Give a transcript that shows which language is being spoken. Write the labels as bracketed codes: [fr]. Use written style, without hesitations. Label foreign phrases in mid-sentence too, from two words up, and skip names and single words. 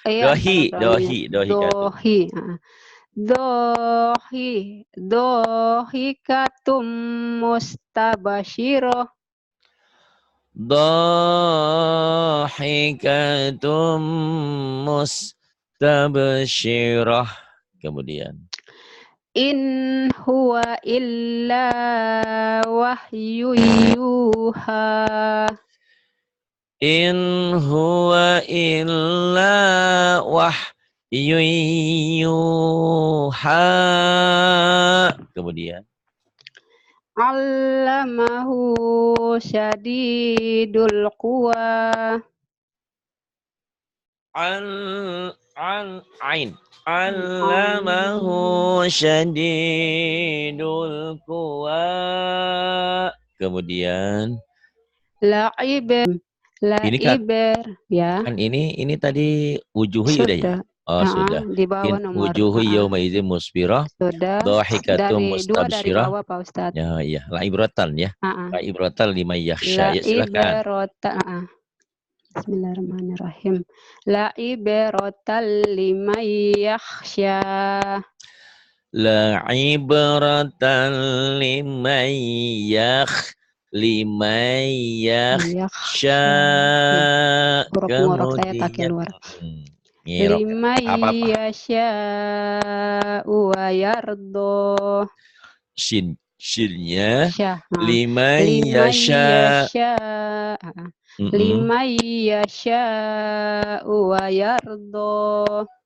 [ar] ضاحكة مستبشرة. ضاحكة مستبشرة. [id] Kemudian [ar] إن هو إلا وحي يوحى. إن هو إلا وحي يوحى. [id] Kemudian [ar] علمه شديد القوى. علمه شديد القوى. [id] Kemudian [ar] La'iber ya. [id] Kan ini tadi wujuhi udah ya? Sudah. Oh, sudah. Di bawah nomor [ar] وجوه يومئذ مسفرة. [id] sudah. [ar] Dhahikatum [id] Dari dua dari [ar] mustabsyirah. [id] bawah Pak Ustadz. Ya, iya. [ar] لعبرة [id] ya. [ar] لعبرة لمن يخشى. La [id] Ya, silakan. [ar] ibratan. بسم الله الرحمن الرحيم. لعبرة لمن يخشى. لعبرة لمن يخشى. [id] Huruf saya tak keluar. [ar] لمن يشاء ويرضى. Shinnya لمن يشاء. لمن يشاء ويرضى.